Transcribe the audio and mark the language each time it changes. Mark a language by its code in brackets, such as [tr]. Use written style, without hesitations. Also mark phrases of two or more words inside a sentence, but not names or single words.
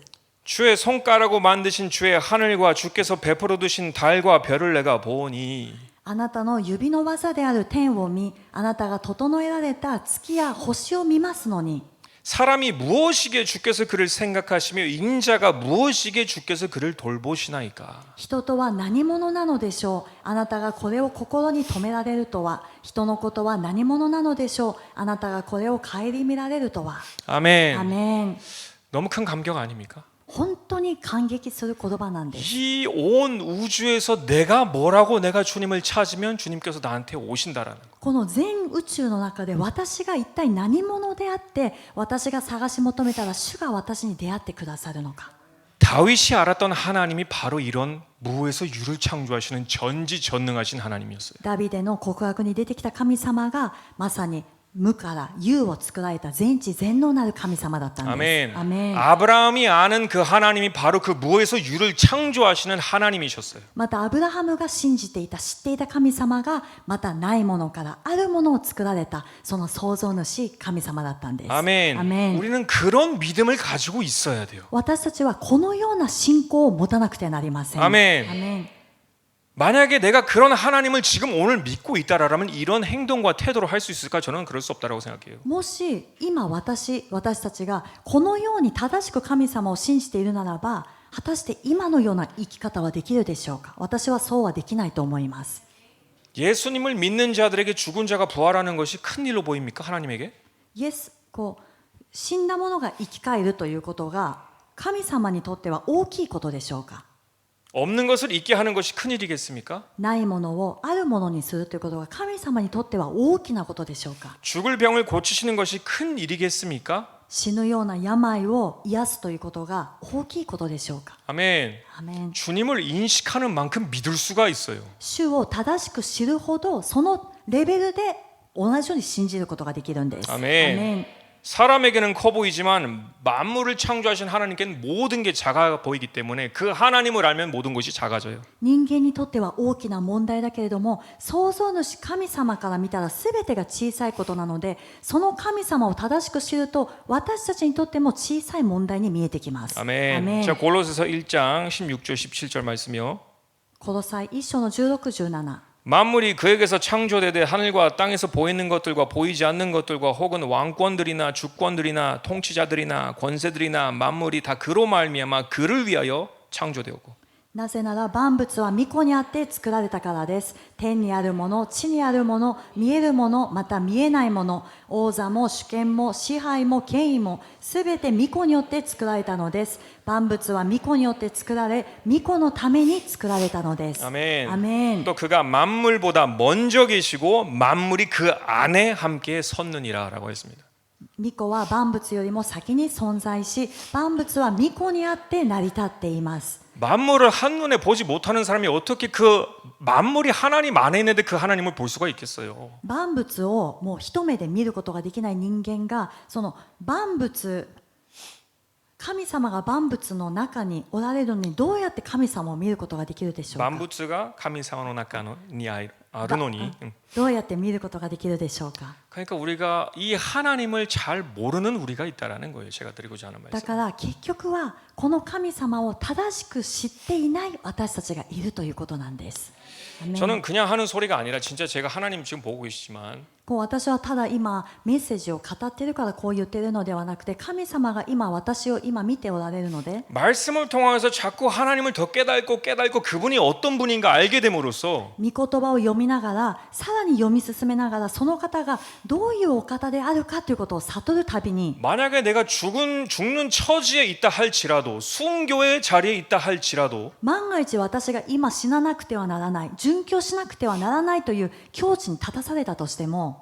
[ko] 주의 손가락으로 만드신 주의 하늘과 주께서 베풀어 두신 달과 별을 내가 보니 [ja] あなたの指の技である天を見あなたが整えられた月や星を見ますのに [ko] 사람이 무엇이게 주께서 그를 생각하시며 인자가 무엇이게 주께서 그를 돌보시나이까. [ja] 人とは何者なのでしょうあなたがこれを心に留められるとは人のことは何者なのでしょうあなたがこれを顧みられるとは [ko] 아멘. [ja] アメン [ko] 너무 큰 감격 아닙니까? [ja] 本当に感激する言葉なんです [ko] 이 온 우주에서 내가 뭐라고 내가 주님을 찾으면 주님께서 나한테 오신다라는 거. [ja] この全宇宙の中で私が一体何者であって私が探し求めたら主が私に出会ってくださるのか [ko] 다윗이 알았던 하나님이 바로 이런 무에서 유를 창조하시는 전지전능하신 하나님이었어요. [ja] ダビデの告白に出てきた神様がまさに無から有を作られた全知全能なる神様だったんです。 [ko] 아멘. [ja] アメン。 [ko] 아브라함이 아는 그 하나님이 바로 그 무에서 유를 창조하시는 하나님이셨어요. [ja] またアブラハムが信じていた知っていた神様がまたないものからあるものを作られたその創造主神様だったんです。 [ko] 아멘. [ja] アメン。 [ko] 우리는 그런 믿음을 가지고 있어야 돼요. [ja] 私たちはこのような信仰を持たなくてなりません。アメン。アメン。 [ko] 만약에 내가 그런 하나님을 지금 오늘 믿고 있다라면 이런 행동과 태도로 할 수 있을까? 저는 그럴 수 없다라고 생각해요. [ja] もし今私たちがこのように正しく神様を信じているならば果たして今のような生き方はできるでしょうか。私はそうはできないと思います。 [ko] 예수님을 믿는 자들에게 죽은 자가 부활하는 것이 큰 일로 보입니까? 하나님에게? [ja] イエス死んだ者が生き返るということが神様にとっては大きいことでしょうか。 [ko] 없는 것을 있게 하는 것이 큰 일이겠습니까? [ja] ないものをあるものにするということが神様にとっては大きなことでしょうか。 [ko] 죽을 병을 고치시는 것이 큰 일이겠습니까? [ja] 死ぬような病を癒すということが大きいことでしょうか。 [ko] 아멘. [ja] アメン。 [ko] 주님을 인식하는 만큼 믿을 수가 있어요. [ja] 主を正しく知るほどそのレベルで同じように信じることができるんです。 [ko] 아멘. 사람에게는 커 보이지만 만물을 창조하신 하나님께는 모든 게 작아 보이기 때문에 그 하나님을 알면 모든 것이 작아져요. [ja] 人間にとっては大きな問題だけれども創造主神様から見たら全てが小さいことなのでその神様を正しく知ると私たちにとっても小さい問題に見えてきます。 [ko] 아멘. 자, 골로새서 1장 16절 17절 말씀이요. [ja] コロサイ1章の16、17 [ko] 만물이 그에게서 창조되되 하늘과 땅에서 보이는 것들과 보이지 않는 것들과 혹은 왕권들이나 주권들이나 통치자들이나 권세들이나 만물이 다 그로 말미암아 그를 위하여 창조되었고 [ja] なぜなら万物は御子にあって作られたからです。天にあるもの、地にあるもの、見えるもの、また見えないもの、王座も主権も支配も権威もすべて御子によって作られたのです。万物は御子によって作られ、御子のために作られたのです。 [ko] 아멘. [ja] アメン。 [ko] 또 그가 만물보다 먼저 계시고 만물이 그 안에 함께 섰느니라라고 했습니다. [ja] 御子は万物よりも先に存在し、万物は御子にあって成り立っています。 [ko] 만물을 한눈에 보지 못하는 사람이 어떻게 그 만물이 하나님 안에 있는데 그 하나님을 볼 수가 있겠어요. [ja] 万物をもう一目で見ることができない人間がその万物神様が万物の中におられるのにどうやって神様を見ることができるでしょうか。万物が神様の中にあるのに. どうやって見ることができるでしょうか。 [ko] 그러니까 우리가 이 하나님을 잘 모르는 우리가 있다라는 거예요. 제가 드리고자 하는 [ja] だ [ko] 말씀. [ja] から結局はこの神様を正しく知っていない私たちがいるということなんです。アメン。 [ko] 저는 그냥 하는 소리가 아니라 진짜 제가 하나님 지금 보고 계시지만 [ja] 私はただ今メッセージを語っているからこう言っているのではなくて神様が今私を今見ておられるので [ko] 말씀을 통해서 자꾸 하나님을 더 깨닫고 그분이 어떤 분인가 알게 됨으로써 [ja] 御言葉を読みながらさらに読み進めながらその方がどういうお方であるかということを悟るたびに [ko] 만약에 내가 죽는 처지에 있다 할지라도 순교의 자리에 있다 할지라도 [ja] 万が一私が今死ななくてはならない殉教しなくてはならないという境地に立たされたとしても